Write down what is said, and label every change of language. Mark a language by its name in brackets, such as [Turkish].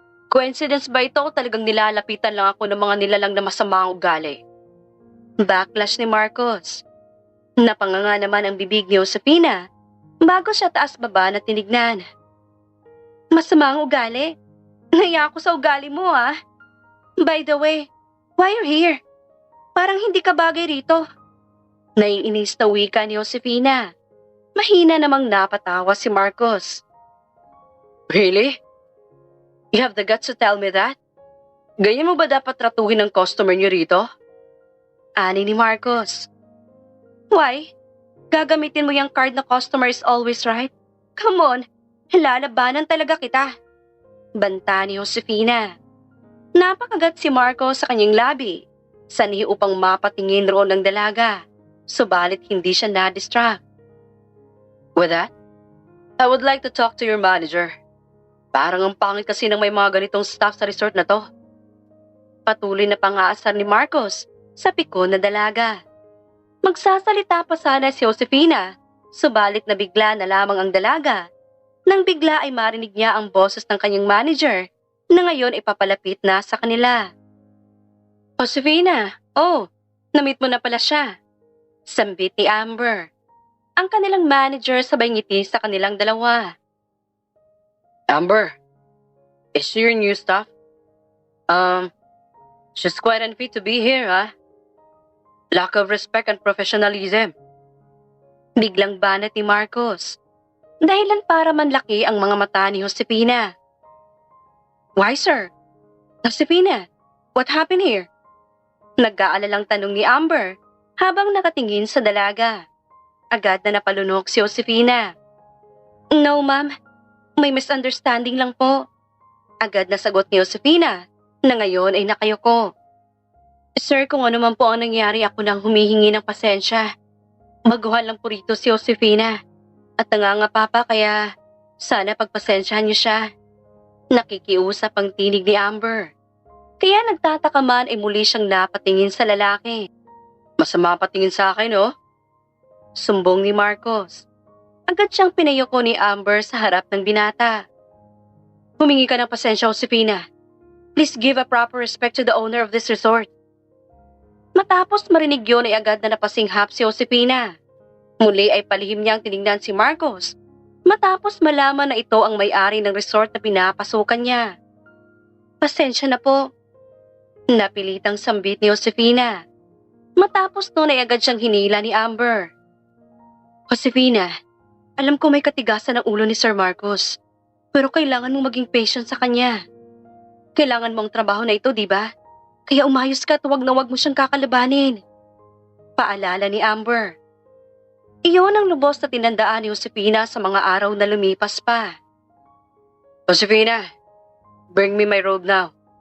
[Filipino] Coincidence ba ito o talagang nilalapitan lang ako ng mga nilalang na masama ang ugali? Backlash ni Marcos. Napanganga naman ang bibig ni Josefina bago siya taas-baba na tinignan. Masama ang ugali? Naiya ako sa ugali mo ah. [English] By the way, why you're here? [Filipino] Parang hindi ka bagay rito. Naiinis na wika ni Josefina. Mahina namang napatawa si Marcos. [English] Really? You have the guts to tell me that? [Filipino] Ganyan mo ba dapat tratuhin ng customer niyo rito? Ani ni Marcos. [English] Why? [Filipino] Gagamitin mo yung card na customer is always right? [English] Come on, [Filipino] lalabanan talaga kita. Banta ni Josefina. Napakagat si Marcos sa kanyang labi. Sanhi upang mapatingin roon ng dalaga. Subalit hindi siya na-distract. [English] With that, I would like to talk to your manager. [Filipino] Parang ang pangit kasi ng may mga ganitong staff sa resort na to. Patuloy na pangaasar ni Marcos sa pikon na dalaga. Magsasalita pa sana si Josefina, subalit nabigla na lamang ang dalaga. Nang bigla ay marinig niya ang boses ng kanyang manager na ngayon ay papalapit na sa kanila. Josefina, na-meet mo na pala siya. Sambit ni Amber. Ang kanilang manager sabay ngiti sa kanilang dalawa. [English] Amber, is she your new staff? She's quite unfit to be here, huh? Lack of respect and professionalism. [Filipino] Biglang banat ni Marcos. Dahilan para manlaki ang mga mata ni Josefina. [English] Why, sir? Josefina, what happened here? [Filipino] Nag-aalalang tanong ni Amber habang nakatingin sa dalaga. Agad na napalunok si Josefina. [English] No, ma'am. [Filipino] May misunderstanding lang po. Agad na sagot ni Josefina na ngayon ay nakayuko. Sir, kung ano man po ang nangyari, ako nang humihingi ng pasensya. Baguhan lang po rito si Josefina. At nangangapa pa kaya sana pagpasensyahan niyo siya. Nakikiusap ang tinig ni Amber. Kaya nagtataka man ay muli siyang napatingin sa lalaki. Masama patingin sa akin, oh? Sumbong ni Marcos. Agad siyang pinayuko ni Amber sa harap ng binata. Humingi ka ng pasensya, Josefina. [English] Please give a proper respect to the owner of this resort. [Filipino] Matapos marinig yun ay agad na napasinghap si Josefina. Muli ay palihim niyang tinignan si Marcos. Matapos malaman na ito ang may-ari ng resort na pinapasukan niya. Pasensya na po. Napilitang sambit ni Josefina. Matapos noon ay agad siyang hinila ni Amber. Josefina, alam ko may katigasan ang ulo ni Sir Marcos, pero kailangan mong maging patient sa kanya. Kailangan mo ang trabaho na ito, di ba? Kaya umayos ka at huwag na huwag mo siyang kakalabanin. Paalala ni Amber. Iyon ang lubos na tinandaan ni Josefina sa mga araw na lumipas pa. [English] Josefina, bring me my robe now.